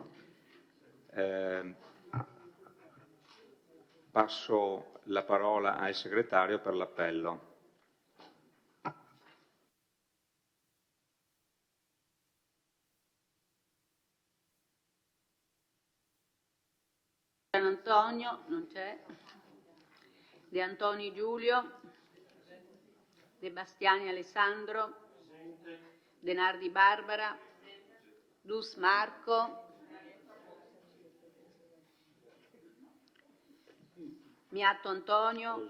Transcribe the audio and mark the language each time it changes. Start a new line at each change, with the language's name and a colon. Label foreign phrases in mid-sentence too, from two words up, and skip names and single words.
Italian: Passo la parola al segretario per l'appello. Gian Antonio, non c'è. De Antoni Giulio. De Bastiani Alessandro. De Nardi Barbara. Dus Marco. Miatto Antonio.